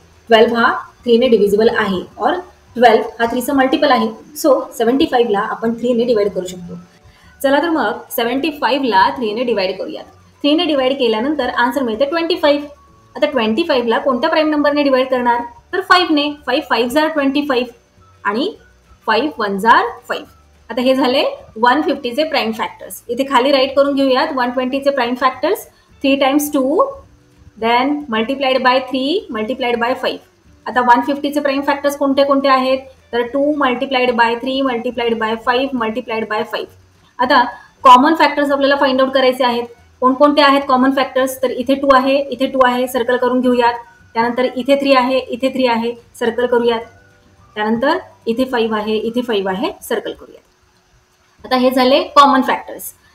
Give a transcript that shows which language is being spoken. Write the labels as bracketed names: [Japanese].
[Marathi] 12 हा 3ने डिव्हिजिबल आहे और 12 हा 3चा मल्टिपल आहे. सो 75ला आपण 3ने डिवाइड करू शकतो. चला तर मग 75ला 3ने डिवाइड करूयात. 3ने डिवाइड केल्यानंतर आन्सर मिळते 25. आता 25ला कोणत्या प्राईम नंबरने डिवाइड करणार? तर 5ने. [English] 5 5s are 25 आणि 5 1s are 5. [Marathi] आता हे झाले 150चे प्राईम फॅक्टर्स. इथे खाली राईट करून घेऊयात 120चे prime factors. [English] 3 × 2 then multiplied by 3 multiplied by 5. [Marathi] आता 150चे प्राईम फॅक्टर्स कोणते कोणते आहेत? [English] तर 2 multiplied by 3 multiplied by 5 multiplied by 5. [Marathi] आता कॉमन फॅक्टर्स आपल्याला फाइंड आउट करायचे आहेत. कोणकोणते आहेत कॉमन फॅक्टर्स? तर इथे 2 आहे, इथे 2 आहे, सर्कल करून घेऊयात. त्यानंतर इथे 3 आहे, इथे 3 आहे, सर्कल करूयात. त्यानंतर इथे 5 आहे, इथे 5 आहे, सर्कल करूयात. आता हे झाले कॉमन फॅक्टर्स.